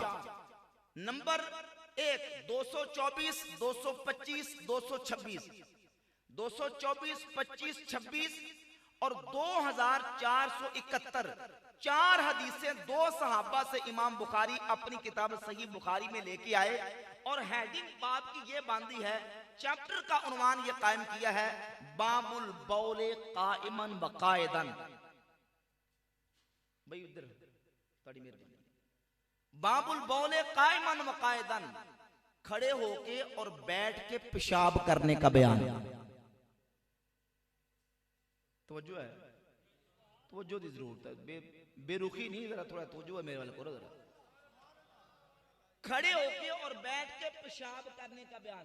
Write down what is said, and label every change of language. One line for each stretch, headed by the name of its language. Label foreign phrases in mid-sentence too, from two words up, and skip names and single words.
Hindi: नंबर 1 224, 225, 226, 224, 25, 26 और 2471 4 हदीसें 2 सहाबा से इमाम बुखारी अपनी किताब सही बुखारी में लेके आए और हेडिंग बाब की ये बांधी है, चैप्टर का उन्वान ये कायम किया है,
Arabic: باب البول قائما وقاعدا.
Hindi: भाई उधर बड़ी मेहरबानी।
Arabic: باب البول قائما وقاعدا,
Hindi: खड़े होके और बैठ के पेशाब करने का बयान। तवज्जो है, तवज्जो की जरूरत है, बेरुखी नहीं, जरा थोड़ा तवज्जो है मेरे वाले करो जरा। खड़े होके और बैठ के पेशाब करने का बयान।